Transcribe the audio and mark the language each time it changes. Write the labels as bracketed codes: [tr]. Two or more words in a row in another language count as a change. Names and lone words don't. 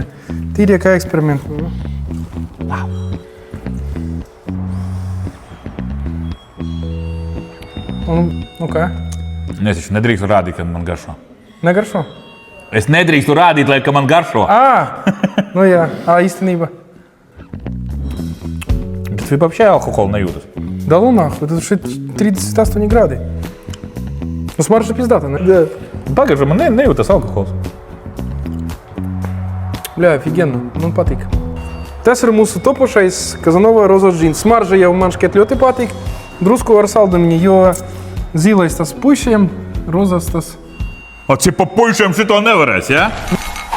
[lv] Tīrie kā eksperimenti. Un, nu kā? Es taču nedrīkstu rādīt, ka man garšo. Negaršo? Es nedrīkstu rādīt, ka man garšo. Nu jā, īstenība. Bet tu вообще alkoholu nejūtas. [ru] Да ну нахуй, это же 38 градусов. Ну смаржа пиздата, не? Да. [lv] Pagaidzi, man nejūtas alkohols. Bļā, офигенно, man patīk. Tas ir mūsu topošais Kazanova rozas džins. Smarža jau man šķiet ļoti patīk. Drusku ar saldumiņu, jo zilais tas pušiem, rozas tas. O, cik pa puišiem šito nevarēs, ja?